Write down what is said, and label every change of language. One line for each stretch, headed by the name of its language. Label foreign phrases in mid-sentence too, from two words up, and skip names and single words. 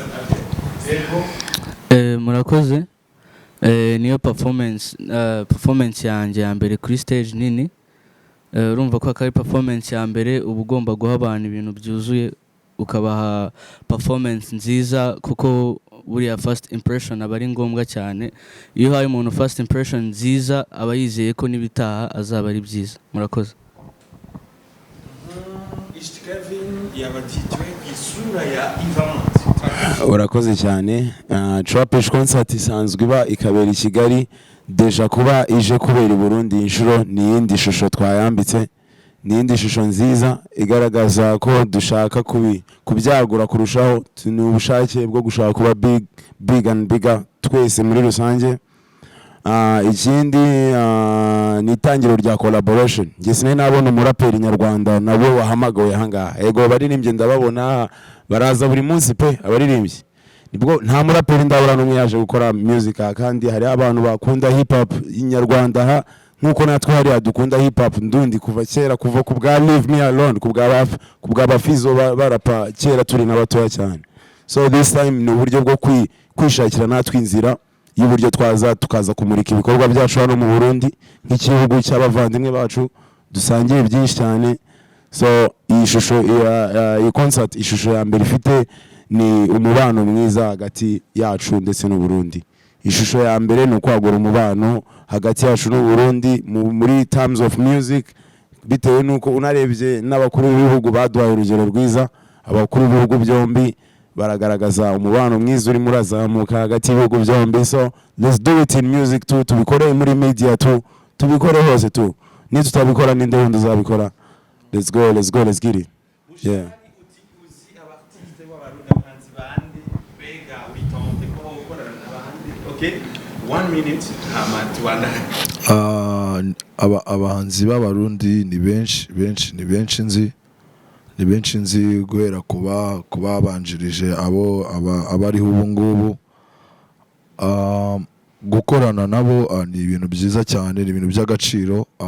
Kinyarwanda: murakoze niyo performance yanjye ya mbere kuri stage nini urumva ko akari performance ya mbere uba ugomba guha abantu ibintu byuzuye ukabaha performance nziza kuko buriya
English: first impression
Kinyarwanda: aba ari ngombwa cyane iyo uhaye umuntu
English: first impression
Kinyarwanda: nziza aba yizeye ko n'ibitaha azaba ari byiza murakoze urakoze cyane trapish concert isanzwe iba ikabera i Kigali deja kuba ije kubera i Burundi inshuro ni yindi shusho twayambitse ni yindi shusho nziza igaragaza ko dushaka kubyagura kurushaho ni ubushake bwo gushaka kuba
English: big and bigger
Kinyarwanda: twese muri rusange ikindi ni itangiro rya collaboration nge sinari nabona umuraperi nyarwanda nabo wahamagawe hangaha ego baririmbye ndababona baraza buri munsi pe abaririmbyi nibwo nta muraperi ndabura n'umwe yaje gukora music kandi hari abantu bakunda hip hop inyarwanda nkuko natwe hari dukunda hip hop ndundi kuva kera kuva ku bwa Leave Me Alone ku bwa bafizo barapa kera turi n'abatoya cyane
English: so this time
Kinyarwanda: ni uburyo bwo kwishakira natwe inzira y'uburyo twaza tukaza kumurika ibikorwa byacu hano mu Burundi nk'igihugu cy'abavandimwe bacu dusangiye byinshi cyane so iyi shusho iyi concert ishusho ya mbere ifite ni umubano mwiza hagati yacu ndetse n'u Burundi ishusho ya mbere ni ukwagura umubano hagati yacu n'u Burundi muri
English: terms of music
Kinyarwanda: bitewe nuko unarebye n'abakuru b'ibihugu baduhaye urugero rwiza abakuru b'ibihugu byombi baragaragaza umubano mwiza uri murazamuka hagati y'ibihugu byombi
English: so let's do it in music too
Kinyarwanda: tubikore muri
English: media too
Kinyarwanda: tubikore hose too ni tutabikora ninde wundi uzabikora
English: let's get it yeah okay 1 minute
Kinyarwanda: abahanzi b'abarundi ni benshi nzi guhera kuba banjirije abariho ubu ngubu gukorana nabo ni ibintu byiza cyane ni ibintu by'agaciro